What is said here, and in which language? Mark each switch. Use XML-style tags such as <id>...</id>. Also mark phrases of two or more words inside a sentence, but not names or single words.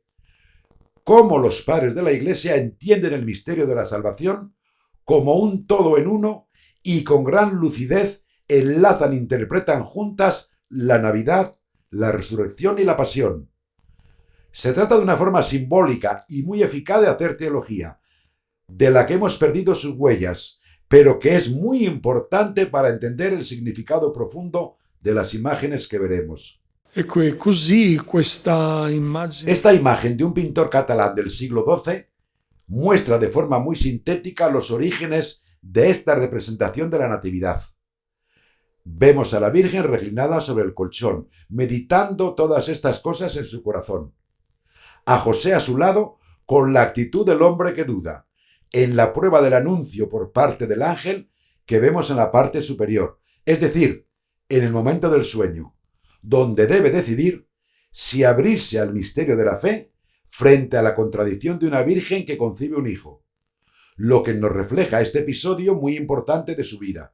<es>Cómo los padres de la Iglesia entienden el misterio de la salvación como un todo en uno y con gran lucidez enlazan e interpretan juntas la Navidad, la resurrección y la pasión. Se trata de una forma simbólica y muy eficaz de hacer teología, de la que hemos perdido sus huellas, pero que es muy importante para entender el significado profundo de las imágenes que veremos.</es> <it>E così questa immagine</it> <es>Esta imagen de un pintor catalán del siglo XII muestra de forma muy sintética los orígenes de esta representación de la Natividad. Vemos a la Virgen reclinada sobre el colchón, meditando todas estas cosas en su corazón. A José a su lado, con la actitud del hombre que duda, en la prueba del anuncio por parte del ángel que vemos en la parte superior, es decir, en el momento del sueño, donde debe decidir si abrirse al misterio de la fe frente a la contradicción de una virgen que concibe un hijo, lo que nos refleja este episodio muy importante de su vida.</es>